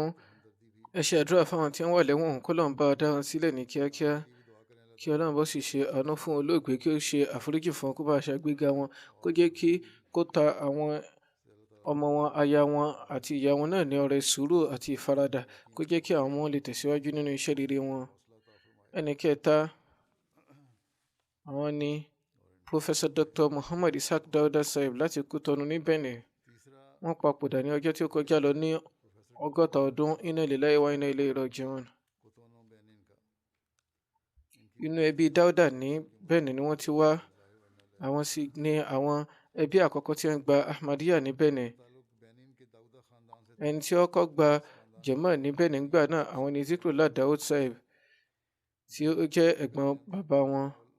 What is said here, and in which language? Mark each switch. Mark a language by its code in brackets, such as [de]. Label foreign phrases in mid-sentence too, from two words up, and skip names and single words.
[yo] Ẹ ṣe àdúrà fáwọn tí wọ́n wà lẹ́wọ̀n, kí Ọlọ́run bá dá wọn sílẹ̀ ní kíákíá, kí Ọlọ́run bá sì ṣe àánú fún olóògbé, kí ó ṣe àforíjì fún wọn, kó bá ṣàgbéga wọn, kó jẹ́ kó ta àwọn ọmọ wọn, aya wọn àti ìyá wọn náà ní ọrẹ sùúrù àti ìfaradà, kó jẹ́ kí àwọn ọmọ wọn lè tẹ̀síwájú nínú iṣẹ́ rere wọn. Ẹni kẹta, àwọn ni Professor Dr. Muhammad Ishaq Dauda Sahib láti Kútọ́nù ní Benin. Wọ́n papòdà ní ọjọ́ tí ó kọjá lọ ní 60 ọdún. [ar] إنا لله وإنا إليه راجعون. [yo] Inú ẹbí Dauda ní Benin ni wọ́n ti wá. Àwọn sì ní àwọn ẹbí àkọ́kọ́ tí wọ́n gba Ahmadiyya ní Benin. Ẹni tí ó kọ́ gba jàmá ní Benin gbà náà, àwọn ni Zikrullah Daud Sahib, tí ó jẹ́ ẹ̀gbọ́n bàbá wọn.